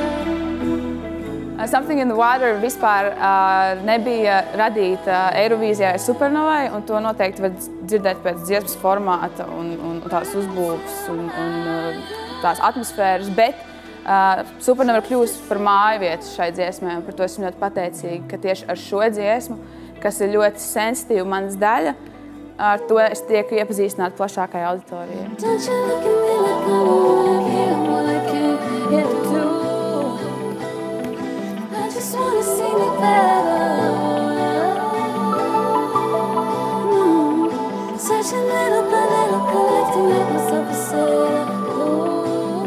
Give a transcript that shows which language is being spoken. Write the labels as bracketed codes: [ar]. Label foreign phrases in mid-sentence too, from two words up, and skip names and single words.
[lv] Something in the Water vispār nebija radīta Eirovīzijai Supernovai, un to noteikti var dzirdēt pēc dziesmas formāta un tās uzbūves un tās atmosfēras, bet Supernova ir kļūst par mājvietu šai dziesmai, un par to esmu ļoti pateicīga, ka tieši ar šo dziesmu, kas ir ļoti sensitīva manas daļa, ar to es tieku iepazīstināta plašākai auditorijai. [en] Don't you look at me like I wanna hear what I can't get to. I just wanna see me better. Searching little by little, collecting up myself a set of clues.